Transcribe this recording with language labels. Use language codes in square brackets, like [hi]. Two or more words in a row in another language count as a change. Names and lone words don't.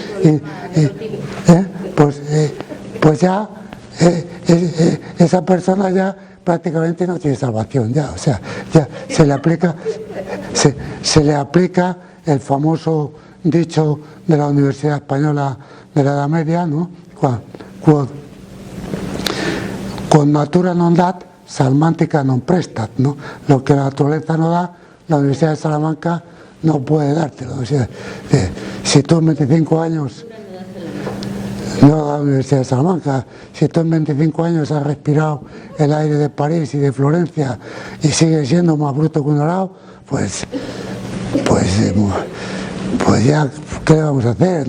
[es] pues ya esa persona ya prácticamente no tiene salvación, ya, o sea, ya se le aplica el famoso dicho de la Universidad Española de la Edad Media, ¿no? [la] Quod natura non dat, salmántica non prestat, [es] ¿no? Lo que la naturaleza no da, la Universidad de Salamanca no puede dártelo. O sea, si tú en 25 años, no la Universidad de Salamanca, si tú en 25 años has respirado el aire de París y de Florencia y sigues siendo más bruto que un dorado, pues ya, ¿qué le vamos a hacer?